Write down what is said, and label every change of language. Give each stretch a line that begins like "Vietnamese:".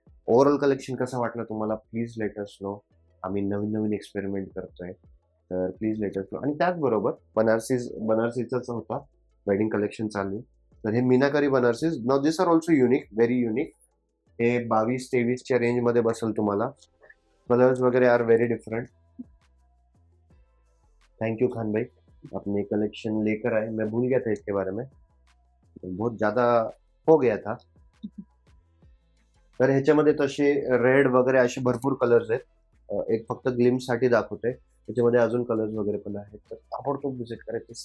Marathi: Overall collection कसं वाटलं तुम्हाला,
English: Please let us know.
Marathi: आम्ही नवीन एक्सपेरिमेंट करतोय, तर प्लीज लेट अस नो. आणि त्याचबरोबर बनारसीचाच होता, वेडिंग कलेक्शन चालू आहे, तर हे मीनाकारी बनारसीज
English: नाव this are also unique, very unique.
Marathi: हे 22-23च्या रेंज मध्ये बसेल तुम्हाला.
English: Colours वगैरह are very different.
Hindi: Thank you Khan भाई, अपने कलेक्शन लेकर आए. मैं भूल गया था इसके बारे में, बहुत ज्यादा हो गया था.
Marathi: तर ह्याच्यामध्ये तसे रेड वगैरे असे भरपूर कलर्स आहेत. एक फक्त ग्लिम्स साठी दाखवते, त्याच्यामध्ये अजून कलर्स वगैरे पण आहेत. तर ताबडतोब व्हिजिट करायचं.